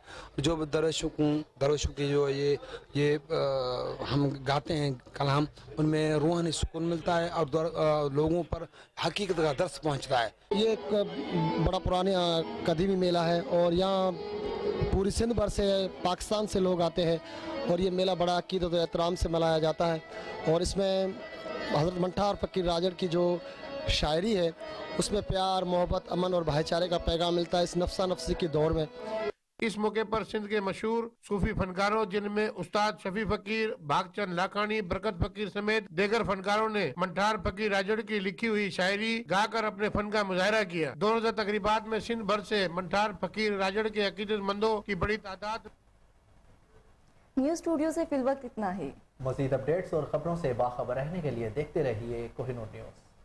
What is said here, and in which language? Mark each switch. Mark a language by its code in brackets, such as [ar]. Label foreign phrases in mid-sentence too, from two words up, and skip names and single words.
[ur] جو بھی درویشوں کی جو یہ ہم گاتے ہیں کلام، ان میں روحانی سکون ملتا ہے اور لوگوں پر حقیقت کا درس پہنچتا ہے. یہ ایک بڑا پرانا قدیمی میلہ ہے اور یہاں پوری سندھ بھر سے، پاکستان سے لوگ آتے ہیں اور یہ میلہ بڑا عقیدت اور احترام سے منایا جاتا ہے. اور اس میں حضرت منٹھار فقیر راجڑ کی جو شاعری ہے اس میں پیار، محبت، امن اور بھائی چارے کا پیغام ملتا ہے اس نفسا نفسی کے دور میں. اس موقع پر سندھ کے مشہور صوفی فنکاروں جن میں استاد شفیع فقیر، بھاگ چند لاکھانی، برکت فقیر سمیت دیگر فنکاروں نے منٹھار فقیر راجڑ کی لکھی ہوئی شاعری گا کر اپنے فن کا مظاہرہ کیا. 2000 تقریبات میں سندھ بھر سے منٹھار فقیر راجڑ کے عقیدت مندوں کی بڑی تعداد. [en] news studio [ur] سے فی الوقت اتنا ہی. مزید اپڈیٹس اور خبروں سے باخبر رہنے کے لیے دیکھتے رہیے کوہنور نیوز.